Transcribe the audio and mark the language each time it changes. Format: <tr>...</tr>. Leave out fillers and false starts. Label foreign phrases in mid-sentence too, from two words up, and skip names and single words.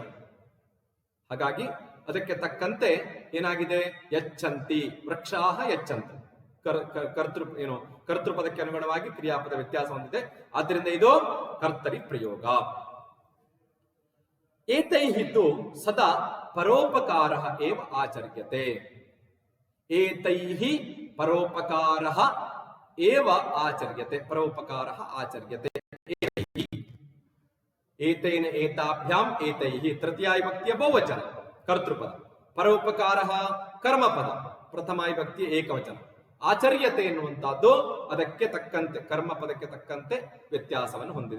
<kn>ಹಾಗಾಗಿ ಅದಕ್ಕೆ ತಕ್ಕಂತೆ ಏನಾಗಿದೆ?</kn> <sa>यच्छन्ति, वृक्षाः यच्छन्ति.</sa> <kn>ಕರ್ತೃಪದಕ್ಕೆ ಅನುಗುಣವಾಗಿ ಕ್ರಿಯಾಪದ ವ್ಯತ್ಯಾಸ ಹೊಂದಿದೆ. ಆದ್ದರಿಂದ ಇದು ಕರ್ತರಿ ಪ್ರಯೋಗ.</kn> <sa>एतैर्हि सदा परोपकार एव आचर्यते. एतैः परोपकार एव आचर्यते. परोपकार आचर्यते. एतेन एताभ्यां एतैः</sa> <kn>ತೃತೀಯ ವಿಭಕ್ತಿಯ ಬಹುವಚನ ಕರ್ತೃಪದ. ಪರೋಪಕಾರ ಕರ್ಮಪದ ಪ್ರಥಮ ವಿಭಕ್ತಿಯ ಏಕವಚನ. ಆಚರ್ಯತೆ ಎನ್ನುವಂತಹದ್ದು ಅದಕ್ಕೆ ತಕ್ಕಂತೆ ಕರ್ಮಪದಕ್ಕೆ ತಕ್ಕಂತೆ ವ್ಯತ್ಯಾಸವನ್ನು ಹೊಂದಿದೆ.</kn>